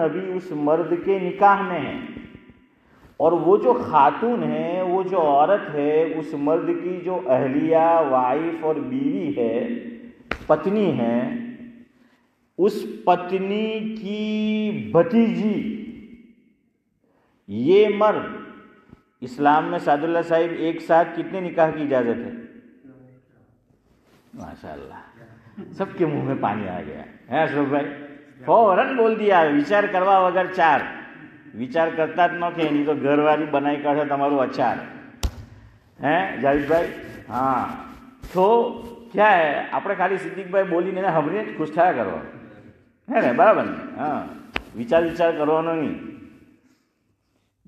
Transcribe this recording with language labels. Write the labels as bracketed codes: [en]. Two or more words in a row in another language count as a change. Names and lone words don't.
[ur] ابھی اس مرد کے نکاح میں ہے، اور وہ جو خاتون ہے، وہ جو عورت ہے، اس مرد کی جو اہلیہ، وائف اور بیوی ہے، پتنی ہے، اس پتنی کی بھتیجی، یہ مرد اسلام میں سعد اللہ صاحب ایک ساتھ کتنے نکاح کی اجازت ہے؟ ماشاءاللہ، سب کے منہ میں پانی آ گیا ہے. اشرف بھائی فوراً بول دیا، [gu] વિચાર કરવા વગર ચાર. વિચાર કરતા જ ન કે એની તો ઘરવાળી બનાવી કાઢે તમારું અચાર. હે જાવેદભાઈ? હા, તો ક્યાં હે, આપણે ખાલી સિદ્દીકભાઈ બોલીને એને સાંભળીને જ ખુશ થયા કરો, હે ને? બરાબર ને? હા, વિચાર કરવાનો નહીં ને.